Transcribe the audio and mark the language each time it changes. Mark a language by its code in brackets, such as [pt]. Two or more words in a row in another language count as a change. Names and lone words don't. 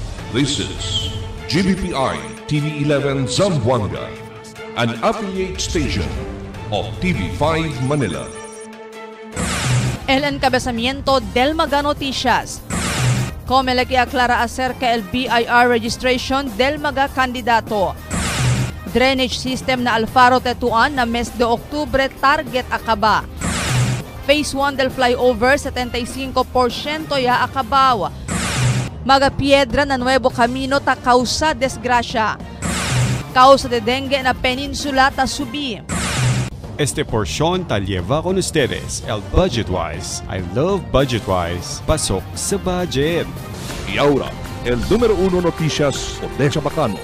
[en] This is GBPI TV11 Zamboanga, an affiliate station of TV5 Manila. [cbk] El encabezamiento del Maga Noticias. Comelec aclara acerca el BIR registration del Maga candidato. [en] Drainage system [cbk] na Alfaro Tetuan na mes de Oktubre target akaba. Phase 1 del flyover 75% ya akabaw. Maga Piedra na Nuevo Camino ta causa desgracia. Causa de dengue na peninsula ta subi. Este porción ta lleva con ustedes el Budgetwise. [en] I love Budgetwise. [tl] Pasok sa budget. [cbk] Y ahora, el número 1 noticias de Chabacano.